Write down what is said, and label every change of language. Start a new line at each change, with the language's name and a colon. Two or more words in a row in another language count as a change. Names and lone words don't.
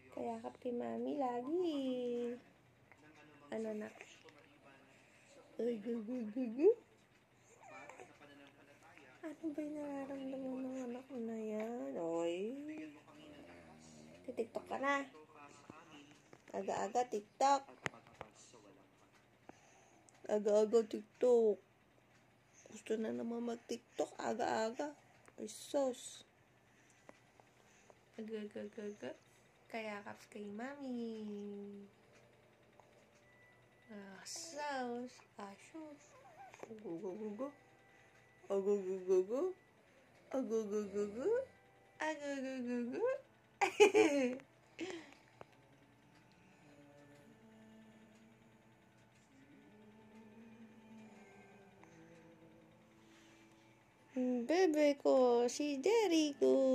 Filipino: Yakap kay mami lagi. Ano na? Gugu. Ano ba yung nararamdaman ng anak ko na yan? Oy. TikTok ka na. Aga-aga TikTok. Aga-aga TikTok. Gusto na naman mag-TikTok. Aga-aga. Ay, sos. Aga-aga-aga. Kayakaps kay mami. Sos. Sos. Gugu. Agugugugu. Agugugugu. Agugugugu. Bebe ko, si Jerry ko.